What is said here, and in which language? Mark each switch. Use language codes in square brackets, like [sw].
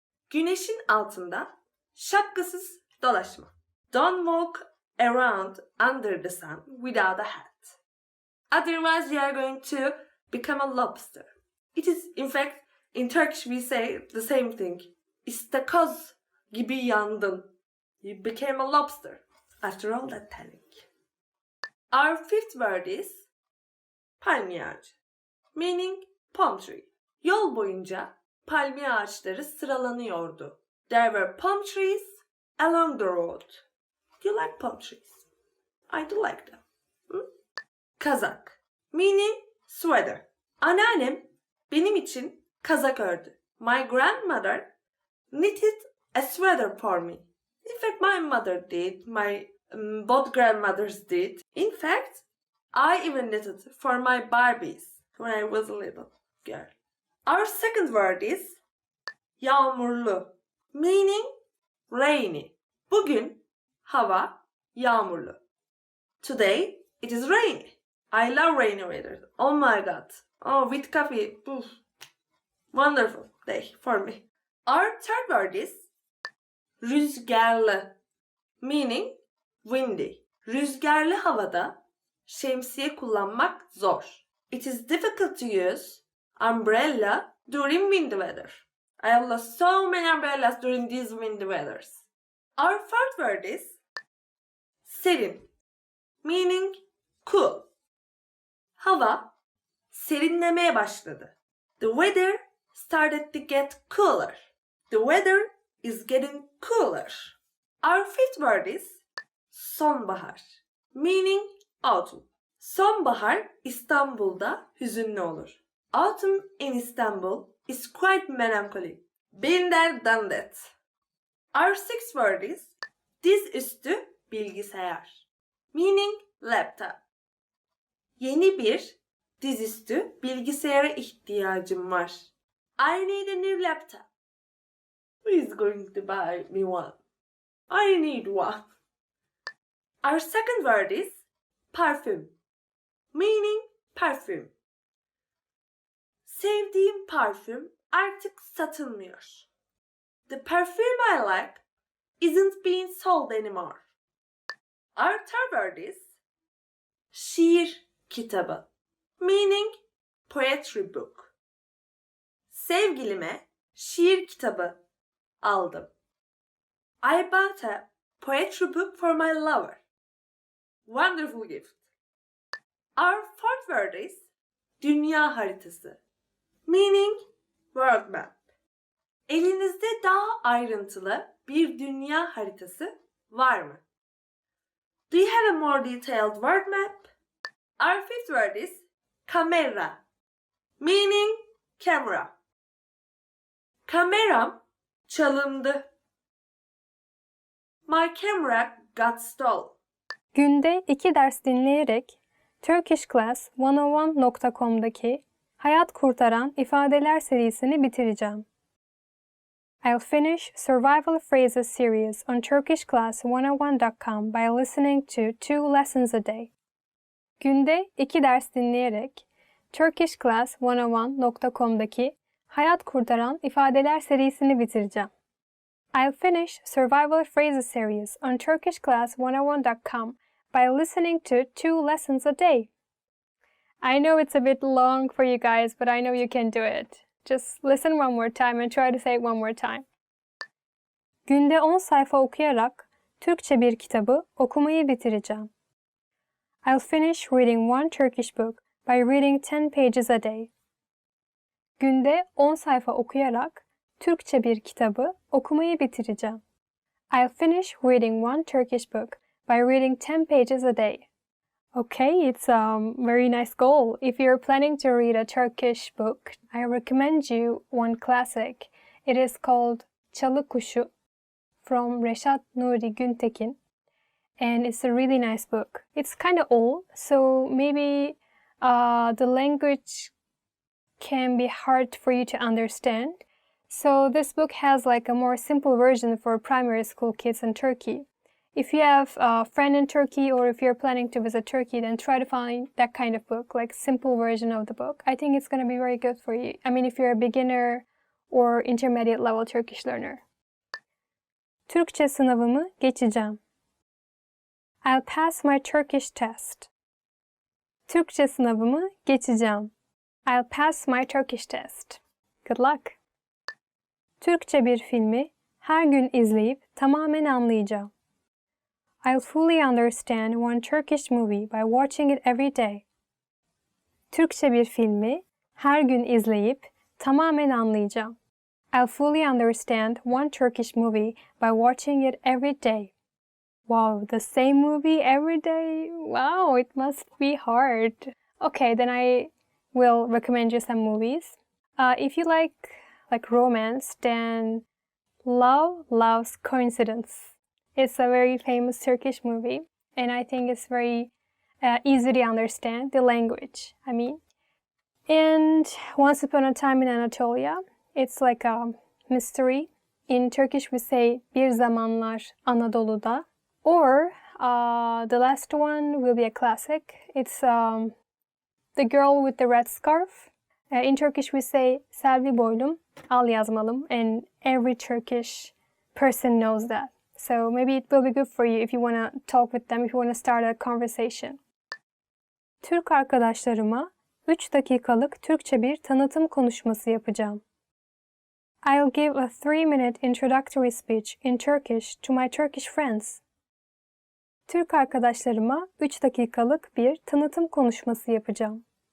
[tr] Güneşin altında şapkasız dolaşma. [en] Don't walk around under the sun without a hat. Otherwise you are going to become a lobster. It is, in fact, in Turkish we say the same thing. [tr] İstakoz gibi yandın. [en] You became a lobster. After all that telling. Our fifth word is palmiye ağacı. Meaning palm tree. [tr] Yol boyunca palmiye ağaçları sıralanıyordu. [en] There were palm trees along the road. Do you like palm trees? I do like them. Kazak. Meaning sweater. [tr] Anneannem benim için kazak ördü. [en] My grandmother knitted a sweater for me. In fact, my mother did. Both grandmothers did. In fact, I even knitted for my Barbies when I was a little girl. Our second word is yağmurlu. Meaning rainy. [tr] Bugün hava yağmurlu. [en] Today it is rainy. I love rainy weather. Oh my god. Oh, with coffee. Oof. Wonderful day for me. Our third word is rüzgarlı. Meaning windy. [tr] Rüzgarlı havada şemsiye kullanmak zor. [en] It is difficult to use umbrella during windy weather. I have lost so many umbrellas during these windy weathers. Our fourth word is serin. Meaning cool. [tr] Hava serinlemeye başladı. [en] The weather started to get cooler. The weather is getting cooler. Our fifth word is sonbahar. Meaning autumn. [tr] Sonbahar İstanbul'da hüzünlü olur. [en] Autumn in Istanbul is quite melancholy. Been there, done that. Our sixth word is dizüstü bilgisayar. Meaning laptop. [tr] Yeni bir dizüstü bilgisayara ihtiyacım var. [en] I need a new laptop. Who is going to buy me one? I need one. Our second word is parfüm. Meaning perfume. [tr] Sevdiğim parfüm artık satılmıyor. [en] The perfume I like isn't being sold anymore. Our third word is şiir kitabı. Meaning poetry book. [tr] Sevgilime şiir kitabı aldım. [en] I bought a poetry book for my lover. Wonderful gift. Our fourth word is dünya haritası. Meaning world map. [tr] Elinizde daha ayrıntılı bir dünya haritası var mı? [en] Do you have a more detailed world map? Our fifth word is kamera. Meaning camera. [tr] Kameram çalındı. [en] My camera got stolen. [tr] Günde 2 ders dinleyerek turkishclass101.com'daki hayat kurtaran ifadeler serisini bitireceğim. [en] I'll finish survival phrases series on turkishclass101.com by listening to 2 lessons a day. [tr] Günde 2 ders dinleyerek turkishclass101.com'daki hayat kurtaran ifadeler serisini bitireceğim. [en] I'll finish survival phrases series on turkishclass101.com by listening to 2 lessons a day. I know it's a bit long for you guys, but I know you can do it. Just listen one more time and try to say it one more time. [tr] Günde 10 sayfa okuyarak Türkçe bir kitabı okumayı bitireceğim. [en] I'll finish reading one Turkish book by reading 10 pages a day. [tr] Günde 10 sayfa okuyarak Türkçe bir kitabı okumayı bitireceğim. [en] I'll finish reading one Turkish book by reading 10 pages a day. Okay, it's a very nice goal. If you're planning to read a Turkish book, I recommend you one classic. It is called Çalı Kuşu from Reşat Nuri Güntekin. And it's a really nice book. It's kind of old, so maybe the language can be hard for you to understand. So this book has like a more simple version for primary school kids in Turkey. If you have a friend in Turkey or if you're planning to visit Turkey, then try to find that kind of book, like simple version of the book. I think it's going to be very good for you. I mean, if you're a beginner or intermediate level Turkish learner. [tr] Türkçe sınavımı geçeceğim. [en] I'll pass my Turkish test. [tr] Türkçe sınavımı geçeceğim. [en] I'll pass my Turkish test. Good luck. [tr] Türkçe bir filmi her gün izleyip tamamen anlayacağım. [en] I'll fully understand one Turkish movie by watching it every day. [tr] Türkçe bir filmi her gün izleyip tamamen anlayacağım. [en] I'll fully understand one Turkish movie by watching it every day. Wow, the same movie every day? Wow, it must be hard. Okay, then I will recommend you some movies. If you like romance, then Love Loves Coincidence. It's a very famous Turkish movie, and I think it's very easy to understand the language, I mean. And Once Upon a Time in Anatolia, it's like a mystery. In Turkish we say Bir Zamanlar Anadolu'da. Or the last one will be a classic. It's The Girl with the Red Scarf. In Turkish we say Selvi boylum, al yazmalım, and every Turkish person knows that. So maybe it will be good for you if you want to talk with them, if you want to start a conversation. [tr] Türk arkadaşlarıma 3 dakikalık Türkçe bir tanıtım konuşması yapacağım. [en] I'll give a 3-minute introductory speech in Turkish to my Turkish friends. [tr] Türk arkadaşlarıma 3 dakikalık bir tanıtım konuşması yapacağım.